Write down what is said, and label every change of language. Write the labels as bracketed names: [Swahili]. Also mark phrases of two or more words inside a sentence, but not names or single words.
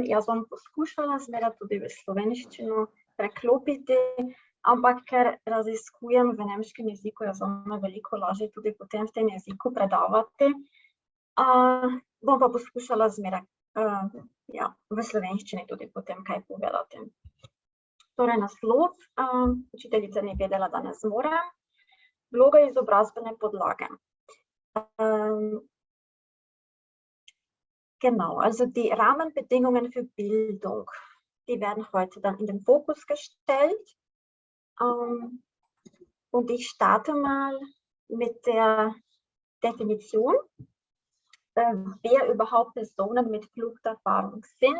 [Slovenian] Jaz bom poskušala zmeraj tudi v slovenščino preklopiti, ampak ker raziskujem v nemškem jeziku, je zame veliko lažje tudi potem v tem jeziku predavati. Bom pa poskušala zmeraj v slovenščini tudi potem kaj povedati. Torej, naslov, učiteljica ni vedela, da ne zmore, vloga izobrazbene podlage. [German] Genau, also die Rahmenbedingungen für Bildung, die werden heute dann in den Fokus gestellt. Und ich starte mal mit der Definition, wer überhaupt Personen mit Fluchterfahrung sind.